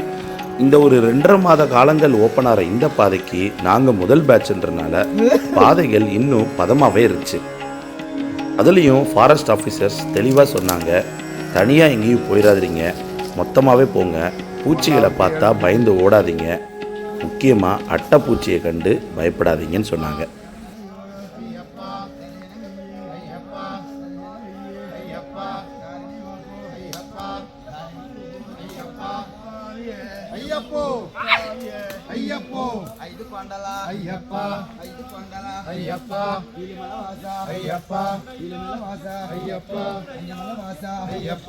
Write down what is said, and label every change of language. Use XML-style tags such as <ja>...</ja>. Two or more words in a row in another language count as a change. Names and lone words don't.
<ta>இந்த ஒரு 2.5 மாத காலங்கள் ஓப்பன் ஆகிற இந்த பாதைக்கு நாங்கள் முதல் பேட்ச்ன்றனால பாதைகள் இன்னும் பதமாகவே இருந்துச்சு. அதுலேயும்</ta> <en>forest officers</en> <ta>தெளிவாக சொன்னாங்க, தனியாக எங்கேயும் போயிடாதீங்க, மொத்தமாகவே போங்க, பூச்சிகளை பார்த்தா பயந்து ஓடாதீங்க, முக்கியமாக அட்டைப்பூச்சியை கண்டு பயப்படாதீங்கன்னு சொன்னாங்க.</ta> <te>అయ్యప్పో అయ్యప్పో ఐదు కొండల అయ్యప్ప ఐదు కొండల అయ్యప్ప ఇలిమలవాస అయ్యప్ప ఇలిమలవాస అయ్యప్ప అన్యమలవాస అయ్యప్ప</te>